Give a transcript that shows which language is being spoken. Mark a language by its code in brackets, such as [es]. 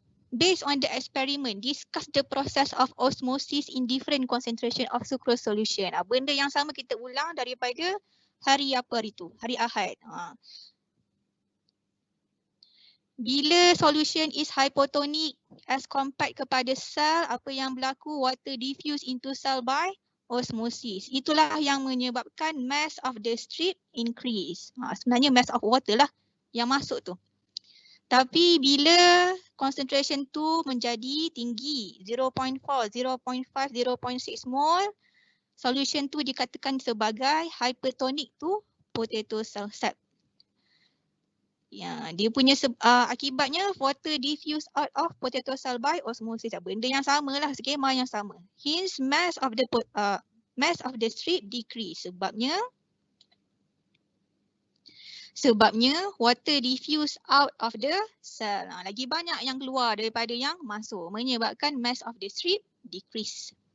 [en] Based on the experiment, discuss the process of osmosis in different concentration of sucrose solution. [ms] Benda yang sama kita ulang daripada hari apa hari tu? Hari Ahad. [en] Bila solution is hypotonic as compared kepada cell, [ms] apa yang berlaku? [en] Water diffuse into cell by osmosis. [ms] Itulah yang menyebabkan [en] mass of the strip increase. [ms] Sebenarnya mass of water lah yang masuk tu. Tapi bila concentration tu menjadi tinggi 0.4, 0.5, 0.6 mol, solution tu dikatakan sebagai [en] hypertonic to potato cell sap. [ms] Ya, dia punya akibatnya [en] water diffuse out of potato cell by osmosis. [ms] Benda yang sama lah, skema yang sama. [en] Hence mass of the strip decrease. [ms] Sebabnya [en] water diffuse out of the cell. [ms] Lagi banyak yang keluar daripada yang masuk, menyebabkan [en] mass of the strip decrease.